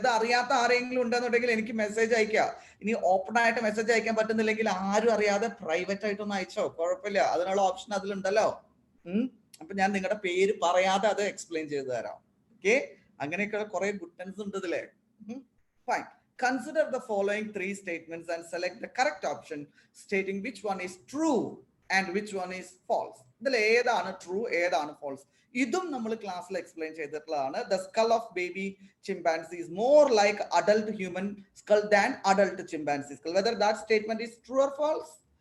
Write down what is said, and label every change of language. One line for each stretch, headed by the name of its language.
Malayalam: ഇത് അറിയാത്ത ആരെങ്കിലും ഉണ്ടെന്നുണ്ടെങ്കിൽ എനിക്ക് മെസ്സേജ് അയക്കുക. ഇനി ഓപ്പൺ ആയിട്ട് മെസ്സേജ് അയക്കാൻ പറ്റുന്നില്ലെങ്കിൽ ആരും അറിയാതെ പ്രൈവറ്റ് ആയിട്ടൊന്ന് അയച്ചോ, കുഴപ്പമില്ല. അതിനുള്ള ഓപ്ഷൻ അതിലുണ്ടല്ലോ. അപ്പൊ ഞാൻ നിങ്ങളുടെ പേര് പറയാതെ അത് എക്സ്പ്ലെയിൻ ചെയ്തു തരാം. ഓക്കെ, അങ്ങനെയൊക്കെ കുറെ ഗുഡൻസ് ഉണ്ട് ഇതിലെ. Fine.
English: Consider the following 3 statements and select the correct option stating which one is true and which one is false.
Malayalam: ഇതിൽ ഏതാണ് ട്രൂ, ഏതാണ് ഫോൾസ്? ഇതും നമ്മൾ ക്ലാസ്സിൽ എക്സ്പ്ലെയിൻ ചെയ്തിട്ടുള്ളതാണ്.
English: The skull of baby chimpanzee is more like adult human skull than adult chimpanzee skull. Whether that statement is true or false?